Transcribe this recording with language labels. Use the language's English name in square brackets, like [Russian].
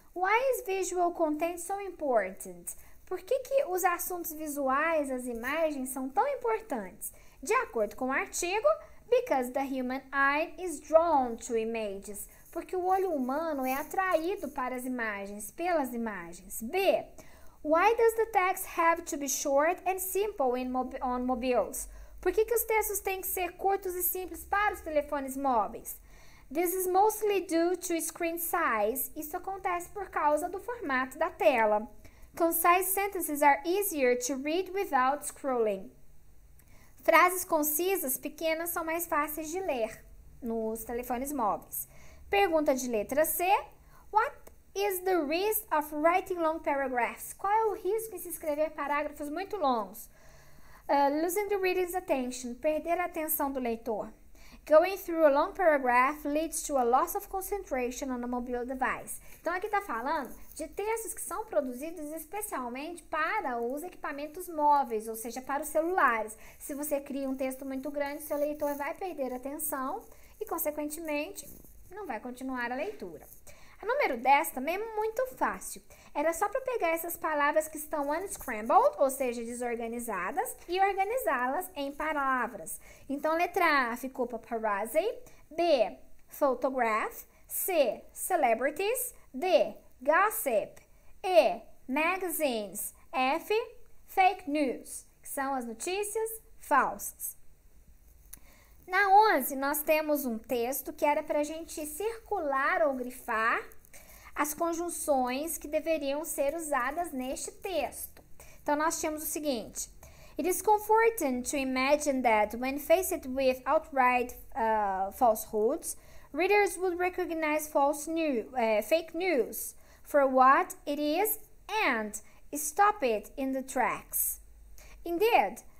[English] Why is visual content so important? [Portuguese] Por que os assuntos visuais, as imagens, são tão importantes? De acordo com o artigo, [English] because the human eye is drawn to images. [Portuguese] Porque o olho humano é atraído para as imagens, pelas imagens. B. [English] Why does the text have to be short and simple on mobiles? [Portuguese] Por que os textos têm que ser curtos e simples para os telefones móveis? [English] This is mostly due to screen size. [Portuguese] Isso acontece por causa do formato da tela. [English] Concise sentences are easier to read without scrolling. [Portuguese] Frases concisas, pequenas, são mais fáceis de ler nos telefones móveis. Pergunta de letra C. [English] What is the risk of writing long paragraphs? [Portuguese] Qual é o risco em se escrever parágrafos muito longos? [English] Losing the reader's attention. [Portuguese] Perder a atenção do leitor. [English] Going through a long paragraph leads to a loss of concentration on a mobile device. [Portuguese] Então, aqui está falando de textos que são produzidos especialmente para os equipamentos móveis, ou seja, para os celulares. Se você cria um texto muito grande, seu leitor vai perder a atenção e, consequentemente, não vai continuar a leitura. A número 10 também é muito fácil. Era só para pegar essas palavras que estão unscrambled, ou seja, desorganizadas, e organizá-las em palavras. Então, letra A ficou paparazzi, B, photograph, C, celebrities, D, gossip, E, magazines, F, fake news, que são as notícias falsas. Na 11, nós temos um texto que era para a gente circular ou grifar as conjunções que deveriam ser usadas neste texto. Então, nós tínhamos o seguinte: [English] It is comforting to imagine that when faced with outright falsehoods, readers would recognize fake news for what it is and stop it in the tracks. Indeed,